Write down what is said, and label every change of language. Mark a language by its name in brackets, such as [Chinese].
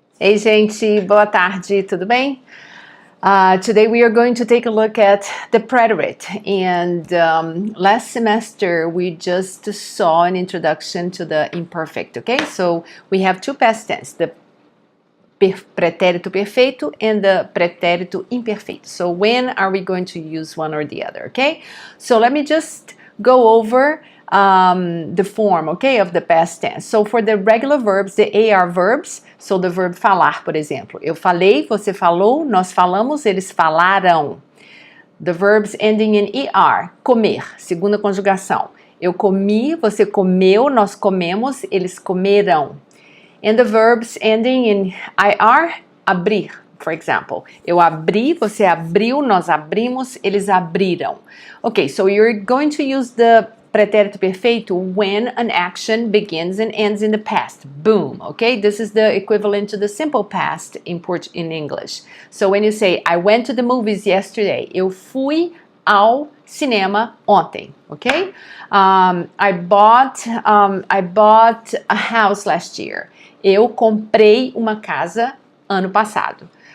[Portuguese] Ei, gente, boa tarde, tudo bem? [English] Today we are going to take a look at the preterite, and last semester we just saw an introduction to the imperfect, okay? So we have two past tense, the pretérito perfeito and the pretérito imperfeito. So when are we going to use one or the other, okay? So let me just go over the form, okay, of the past tense. So for the regular verbs, the AR verbs, so the verb falar, [Portuguese] por exemplo. Eu falei, você falou, nós falamos, eles falaram. [English] The verbs ending in ER, comer, [Portuguese] segunda conjugação. Eu comi, você comeu, nós comemos, eles comeram. [English] And the verbs ending in IR, abrir, for example. [Portuguese] Eu abri, você abriu, nós abrimos, eles abriram. [English] Okay, so you're going to use the pretérito perfeito when an action begins and ends in the past. Boom, okay? This is the equivalent to the simple past in English. So when you say, I went to the movies yesterday, [Portuguese] eu fui ao cinema ontem, [English] okay? I bought a house last year. [Portuguese] Eu comprei uma casa ano passado.